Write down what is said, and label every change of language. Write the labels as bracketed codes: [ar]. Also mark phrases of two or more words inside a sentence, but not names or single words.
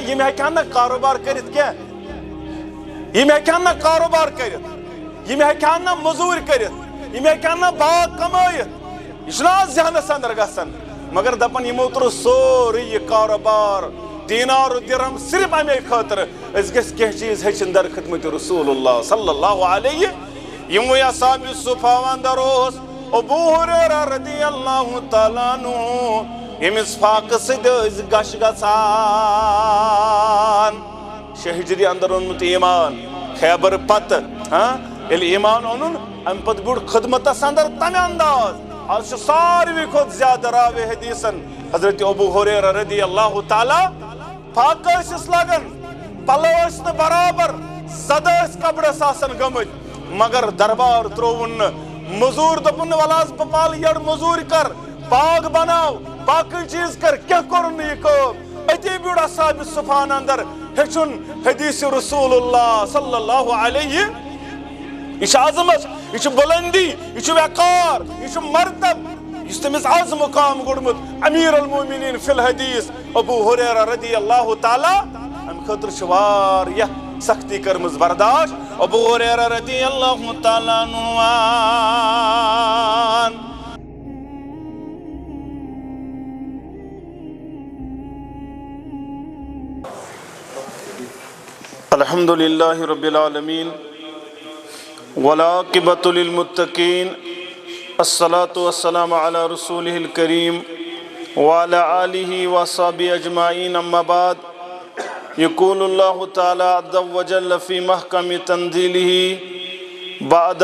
[ks] یِم ہیٚکہٕ ہن نہٕ کاروبار کٔرِتھ کینٛہہ یِم ہیٚکہٕ ہن نہٕ کاروبار کٔرِتھ یِم ہیٚکہٕ ہن نہٕ موٚزوٗرۍ کٔرِتھ یِم ہیٚکہٕ ہن نہٕ باغ کمٲیِتھ یہ چھُنہ آز ذہنس اندر گژھان مگر دپان یِمو ترٛوو سورُے یہِ کاروبار دینار و درہم صرف امے خاطر أسۍ گٔژھۍ کینٛہہ چیٖز ہیٚچھِنۍ در خدمت [ar] رسول اللہ صلی اللہ علیہ [ks] یِموٕے اصحاب الصفا اندر اوس ابو ہریرہ [ar] رضی اللہ تعالیٰ عنہ [ks] ییٚمِس فاقہٕ سۭتۍ ٲسۍ گش گژھان 6 ہجری اندر اوٚنمُت ایمان خیبر پتہٕ ییٚلہِ ایمان اوٚنُن امہِ پتہٕ بیوٗٹھ خدمتس اندر تمہِ انداز آز چھُ ساروی کھۄتہٕ زیادٕ راوِ حدیثن حضرت ابو ہریرہ [ar] رضی اللہ [ks] تعالیٰ پھاکہٕ ٲسِس لگان پلو ٲسۍ نہٕ برابر زدٕ ٲسۍ کپرس آسان گٔمٕتۍ مگر دربار ترٛووُن نہٕ موٚزوٗر دوٚپُن نہٕ وَلہٕ حظ بہٕ پالہٕ یٔڑ موٚزوٗرۍ کر باغ بناو باقٕے چیٖز کر کینٛہہ کوٚرُن نہٕ یہِ کٲم أتی بیوٗٹھ اصحاب الصفاہن اندر ہیٚچھُن حدیث [ar] رسول اللہ صلی اللہ علیہ [ks] یہ چھِ عظمت یہ چھِ بلندی یہ چھِ وقار یہ چھِ مرتب یُس تٔمِس آز مقام کوٚڑمُت [ar] امیر المومنین فی الحدیث [ks] ابو ہریرہ [ar] رضی اللہ تعالیٰ [ks] امہِ خٲطرٕ چھِ واریاہ سختی کٔرمٕژ برداشت ابو ہریرہ [ar] رضی اللہ تعالیٰ عنہ الحمد للہ رب العالمین والعاقبۃ للمتقین الصلاة والسلام علی رسولہ الکریم وعلی آلہ وصحبہ اجمعین اما بعد یقول اللہ تعالی عز وجل فی محکم تنزیلہ بعد